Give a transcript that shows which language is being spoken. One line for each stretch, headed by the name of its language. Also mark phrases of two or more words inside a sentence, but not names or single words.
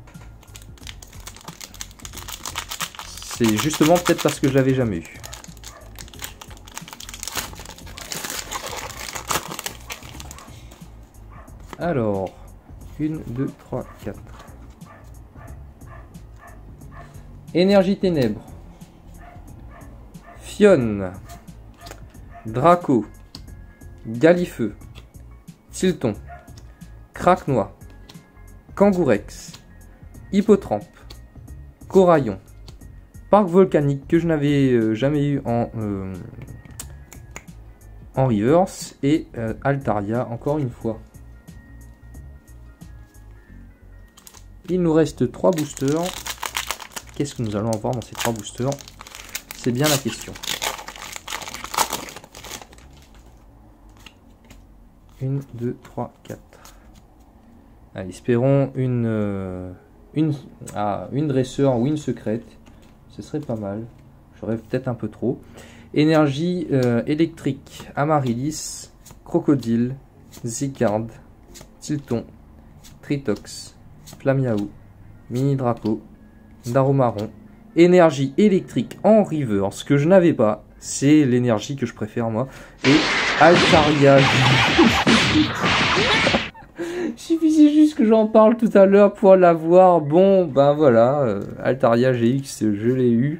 French: C'est justement peut-être parce que je l'avais jamais eu. Alors. 1, 2, 3, 4. Énergie ténèbres. Fionne. Draco. Galifeu. Tilton. Craquenois. Kangourex. Hippotrampe. Coraillon. Parc volcanique que je n'avais jamais eu en reverse. Et Altaria encore une fois. Il nous reste 3 boosters. Qu'est-ce que nous allons avoir dans ces 3 boosters? C'est bien la question. 1, 2, 3, 4. Allez, espérons une dresseur ou une secrète. Ce serait pas mal. Je rêve peut-être un peu trop. Énergie électrique. Amaryllis. Crocodile. Zygarde. Tilton. Tritox. Flamiaou. Mini Draco. Darumaron. Énergie électrique en river. Ce que je n'avais pas, c'est l'énergie que je préfère moi. Et Altaria. Il suffisait juste que j'en parle tout à l'heure pour l'avoir. Bon, ben voilà, Altaria GX, je l'ai eu.